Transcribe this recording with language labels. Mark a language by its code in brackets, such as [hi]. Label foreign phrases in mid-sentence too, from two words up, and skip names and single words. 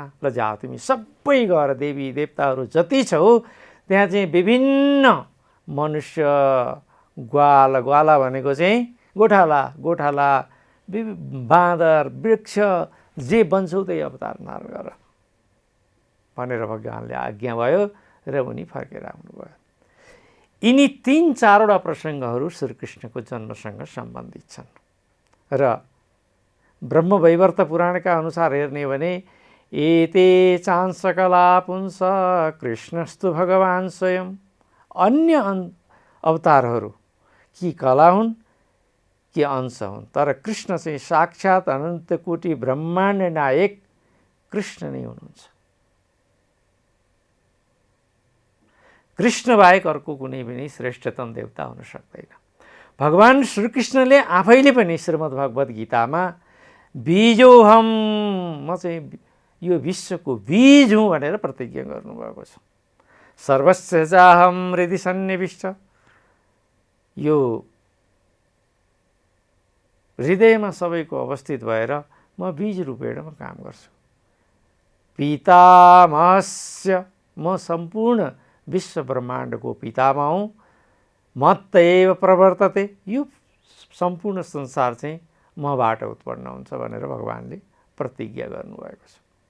[ne] ल जाऊ तिमी सबै गएर देवी देवताहरू जति छौ त्यहाँ चाहिँ विभिन्न मनुष्य, ग्वाला भनेको चाहिँ गोठाला, बाँदर, वृक्ष जे बन्छौ त्यही अवतार धारण गर भनेर भगवानले आज्ञा भयो र उनी फर्केर आउनुभयो। यिनी 3-4वटा प्रसङ्गहरू श्रीकृष्णको जन्मसँग सम्बन्धित छन् र ब्रह्मवैवर्त पुराणका अनुसार हेर्ने हो भने [sa] एते चांसकला पुंस कृष्णस्तु भगवान स्वयं। [ne] अन्य अवतारहरू कि कला हुन् कि अंश हुन्, तर कृष्ण चाहिँ साक्षात् अनन्त कोटि ब्रह्माण्ड नायक कृष्ण नै हुनुहुन्छ। कृष्ण बाहेक अर्को कुनै पनि श्रेष्ठतम देवता हुन सक्दैन। भगवान् श्रीकृष्णले आफैले पनि श्रीमद् भगवत गीतामा बीजोहम, म चाहिँ यो विश्वको बीज हुँ भनेर प्रतिज्ञा गर्नुभएको छ। [sa] सर्वस्य चाहम हृदि सन्निविष्ट, [ne] यो हृदयमा सबैको अवस्थित भएर म बीज रूपेण म काम गर्छु। पितामहस्य, म सम्पूर्ण विश्व ब्रह्माण्डको पितामह हुँ। [sa] मत्तैव प्रवर्तते, [ne] यो सम्पूर्ण संसार चाहिँ मबाट उत्पन्न हुन्छ भनेर भगवान्ले प्रतिज्ञा गर्नुभएको छ।